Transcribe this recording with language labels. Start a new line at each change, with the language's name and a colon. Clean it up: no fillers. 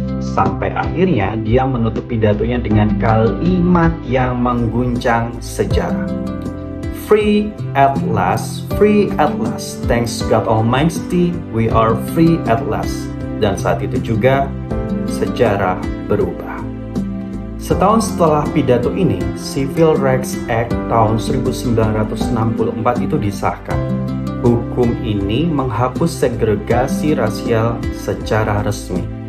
Indonesian: Sampai akhirnya dia menutup pidatonya dengan kalimat yang mengguncang sejarah.
English: free at last, thanks God Almighty, we are free at last.
Indonesian: Dan saat itu juga, sejarah berubah. Setahun setelah pidato ini, Civil Rights Act tahun 1964 itu disahkan. Hukum ini menghapus segregasi rasial secara resmi.